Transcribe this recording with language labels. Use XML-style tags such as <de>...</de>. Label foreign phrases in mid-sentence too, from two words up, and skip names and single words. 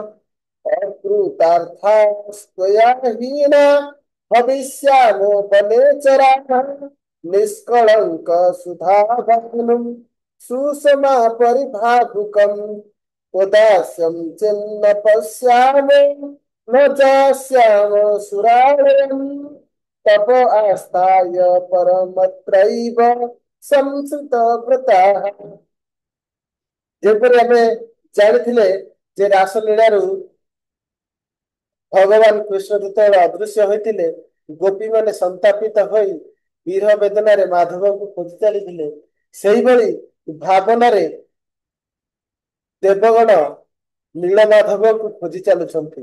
<sa>अकृतार्थस्त्वया हीना भविष्यामो वनेचराः निष्कलंक सुधाभानुं सुषमा परिभावुकम् उदास्यं चिन्न पश्यामो न जास्यामो सुरालयम् तप आस्थाय परमत्रैव संसृत व्रताः।</sa> <or>ଯେପରି ଆମେ ଜାଣିଥିଲେ ଯେ ରାସଲୀଳାରୁ ଭଗବାନ କୃଷ୍ଣ ଯେତେବେଳେ ଅଦୃଶ୍ୟ ହୋଇଥିଲେ, ଗୋପୀ ମାନେ ସନ୍ତାପିତ ହୋଇ ବିରହ ବେଦନାରେ ମାଧବଙ୍କୁ ଖୋଜି ଚାଲିଥିଲେ, ସେଇଭଳି ଭାବନାରେ ଦେବଗଣ ନୀଳମାଧବଙ୍କୁ ଖୋଜି ଚାଲୁଛନ୍ତି।</or>